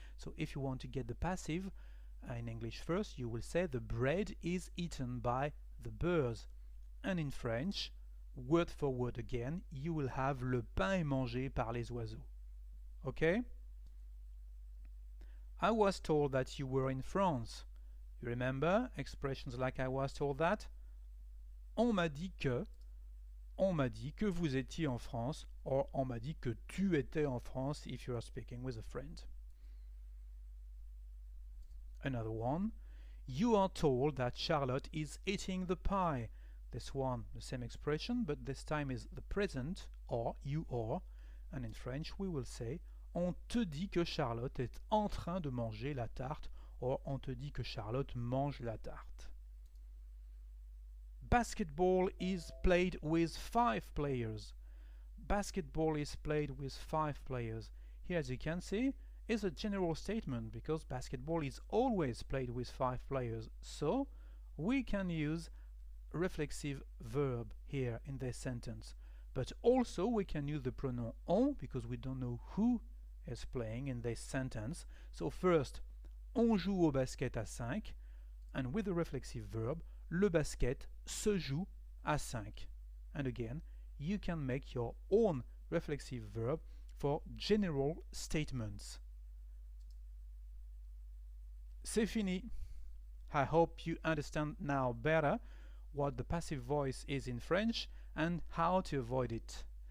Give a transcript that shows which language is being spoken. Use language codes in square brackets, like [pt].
[en] So if you want to get the passive in English first, you will say the bread is eaten by the birds. And in French, word for word again, you will have [fr] le pain est mangé par les oiseaux. [en] Okay? I was told that you were in France. You remember expressions like I was told that? [fr] On m'a dit que vous étiez en France, or on m'a dit que tu étais en France [en] if you are speaking with a friend. Another one. You are told that Charlotte is eating the pie. This one, the same expression, but this time is the present, or you are. And in French, we will say [fr] on te dit que Charlotte est en train de manger la tarte, or on te dit que Charlotte mange la tarte. [en] Basketball is played with 5 players. Basketball is played with 5 players. Here, as you can see, is a general statement because basketball is always played with 5 players. So we can use reflexive verb here in this sentence. But also we can use the pronoun on because we don't know who is playing in this sentence. So first, [fr] on joue au basket à 5, [en] and with the reflexive verb, [fr] le basket se joue à 5. [en] And again, you can make your own reflexive verb for general statements. [fr] C'est fini. [en] I hope you understand now better what the passive voice is in French and how to avoid it.